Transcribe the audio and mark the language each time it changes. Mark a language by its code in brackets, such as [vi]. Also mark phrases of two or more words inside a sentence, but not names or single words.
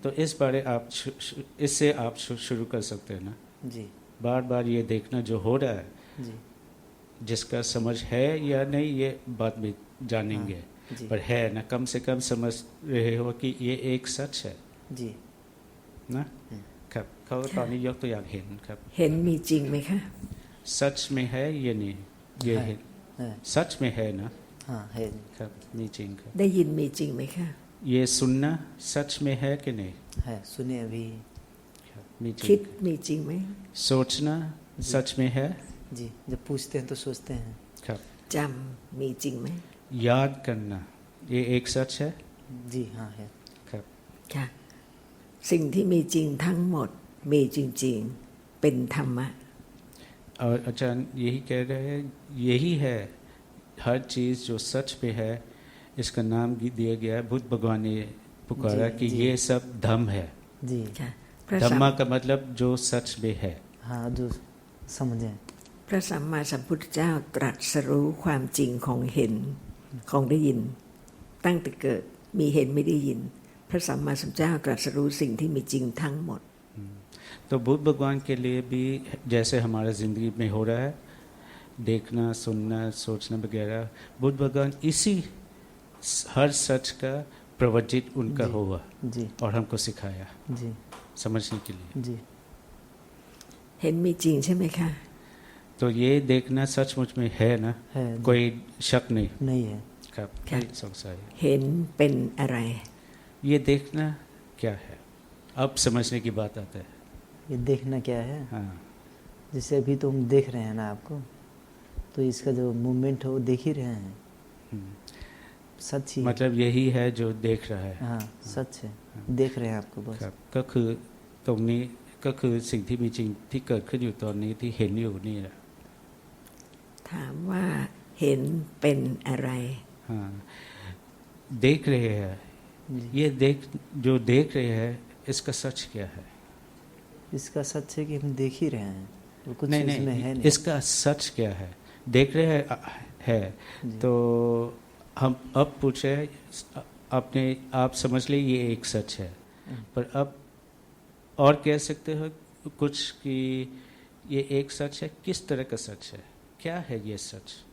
[hi] तो इस बारे आप इससे आप शुरू कर सकते हैं ना। जी बार बार ये देखना जो हो रहा है, जी जिसका समझ है या नहीं ये बाद में जानेंगे। जी पर है ना, कम से कम समझ रहे हो कि ये एक सच है जी [th] นะครับเขาตอนนี้ยกตัวอย่างเห็นครับ เห็นมีจริงไหมคะ [hi] सच में है ये नहीं ये है, है है। सच में है ना। हाँ है। [th] ครับมีจริงครับ ได้ยินมีจริงไหมคะ [hi] ये सुनना सच में है कि नहीं। है सुने अभी। [th] ครับมีจริ คิด ง มีจริงไหม [hi] सोचना सच में है। जी जब पूछते हैं तो सोचते हैं। [th] ครับ จำมีจริงไหม [hi] याद करना ये एक सच है। जी हाँ है। [th] ครับ ค่ะ สิ่งที่มีจริงทั้งหมดมีจริงๆเป็นธรรมะ [hi] और आचार्य यही कह रहे हैं, यही है हर चीज़ जो सच पे है, इसका नाम दिया गया है। बुद्ध भगवान ने पुकारा जी, कि जी। ये सब धम्म है। जी [th] ค่ะพระสัม [hi] धम्मा का मतलब जो सच में है। हाँ जो समझे। [th] พระสัมมาสัมพุทธเจ้าตรัสรู้ความจริงของเห็นของได้ยิน ตั้งแต่เกิดมีเห็นไม่ได้ยิน พระสัมมาสัมพุทธเจ้าตรัสรู้สิ่งที่มีจริงทั้งหมด [hi] तो बुद्ध भगवान के लिए भी जैसे हमारा ज़िंदगी में हो रहा है, देखना सुनना सोचना वगैरह, बुद्ध भगवान इसी हर सच का प्रवचित उनका जी, हुआ जी और हमको सिखाया जी समझने के लिए। जी [th] เห็นมีจริงใช่ไหมคะ [hi] तो ये देखना सचमुच में है ना, है जी। कोई शक नहीं। नहीं है। [th] ครับ ค่ะ ไม่สงสัย เห็นเป็นอะไร [hi] ये देखना क्या है, अब समझने की बात आता है। ये देखना क्या है, हाँ जैसे अभी तो हम देख रहे हैं ना आपको, तो इसका जो मूवमेंट है वो देख ही रहे हैं। हम्म। सच ही मतलब यही है जो देख रहा है। हाँ सच है, देख रहे हैं आपको बस। [th] ครับก็คือตรงนี้ก็คือสิ่งที่มีจริงที่เกิดขึ้นอยู่ตอนนี้ที่เห็นอยู่นี่แหละ ถามว่าเห็นเป็นอะไร [hi] हाँ देख रहे हैं, जी। ये जो देख रहे हैं इसका सच क्या है। इसका सच है कि हम देख ही रहे हैं, और कुछ नहीं इसमें है नहीं, नहीं। इसका सच क्या है। देख रहे हैं है जी। तो हम अब पूछे अपने आप समझ ले ये एक सच है, पर अब और कह सकते हो कुछ कि ये एक सच है, किस तरह का सच है, क्या है ये सच।